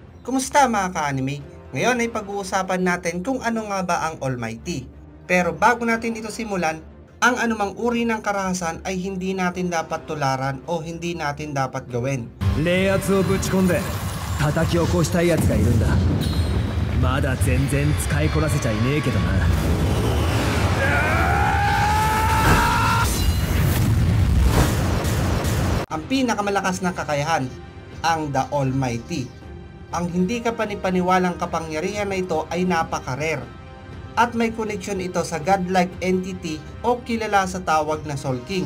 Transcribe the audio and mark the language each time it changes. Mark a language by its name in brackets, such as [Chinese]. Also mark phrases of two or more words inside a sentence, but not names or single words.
[Filipino] Kumusta mga ka-anime? Ngayon ay pag-uusapan natin kung ano nga ba ang Almighty. Pero bago natin ito simulan, ang anumang uri ng karahasan ay hindi natin dapat tularan o hindi natin dapat gawin. [Japanese] 冷圧をぶち込んで叩き起こしたいやつがいるんだ。まだ全然使いこなせちゃいねえけどな。 [Filipino] Ang pinakamalakas na kakayahan, ang The Almighty. Ang hindi kapanipaniwalang kapangyarihan na ito ay napaka-rare at may connection ito sa [English] godlike entity [Filipino] o kilala sa tawag na Soul King.